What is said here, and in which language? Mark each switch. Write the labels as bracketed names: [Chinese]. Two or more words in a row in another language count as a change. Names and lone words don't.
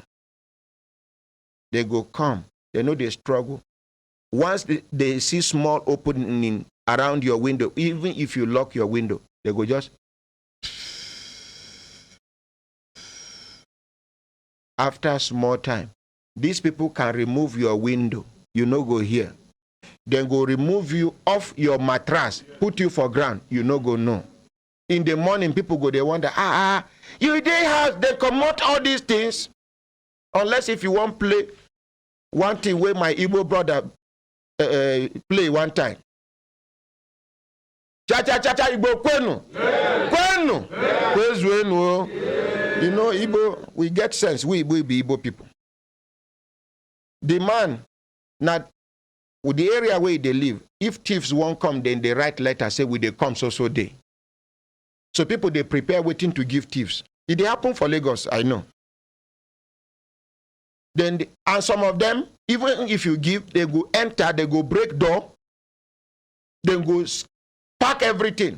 [Nigerian Pidgin] They go come. They know they struggle. Once they see small opening around your window, even if you lock your window, they go just. After small time, these people can remove your window. You no go here. Then go remove you off your mattress, put you for ground. You no go no. In the morning, people go, they wonder, you dey house, they comot all these things. Unless if you want play one thing where my Igbo brother play one time. [Igbo] Cha-cha-cha-cha, Igbo kwenu. Kwenu. Kwezwenu. [Nigerian Pidgin] You know, Igbo, we get sense. We be Igbo people. The man, not with the area where they live, if thieves won't come, then they write letter, say, will they come so day. So people, they prepare waiting to give thieves. It happen for Lagos, I know. Then, and some of them, even if you give, they go enter, they go break door, then go pack everything.